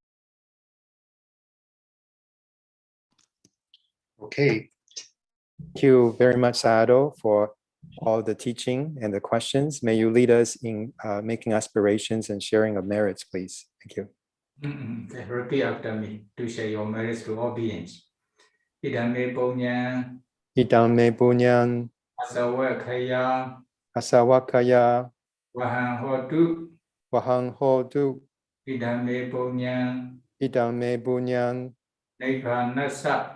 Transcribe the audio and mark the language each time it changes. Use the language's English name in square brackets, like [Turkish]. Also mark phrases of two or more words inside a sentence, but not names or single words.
[English] Okay. Thank you very much, Sayadaw, for all the teaching and the questions. May you lead us in making aspirations and sharing of merits, please. Thank you. Okay, repeat after me to share your merits to all beings. [Pali] Idame Punya, Idame Bunyan, Asawakaya, Asawakaya, Wahang Hodu, Wahang Hodu, Idame Punya, Idame Bunyan, Nibbanasa,